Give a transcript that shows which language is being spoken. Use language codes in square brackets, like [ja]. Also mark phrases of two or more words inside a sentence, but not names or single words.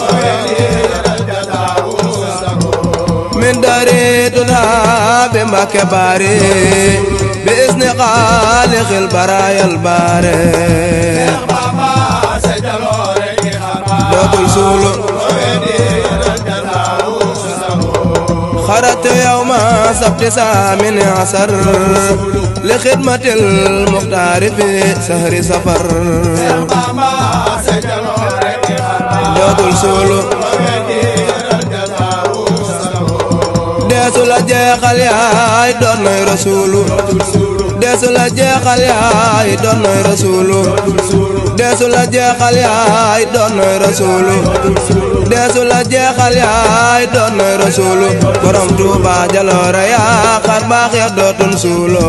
[ar] من داري تدعى بمكباري بإذن خالق البرايا الباري دوتل سولو خرجت يوم سبت 18 لخدمة المختار في سهر سفر [wo] دوتل سولو deesu la jeexal yaay doon nay rasuulu deesu la jeexal yaay doon nay rasuulu deesu la jeexal yaay doon nay rasuulu deesu la jeexal yaay doon nay rasuulu borom Tuuba jaloore yaa xar baax ya dootun suulo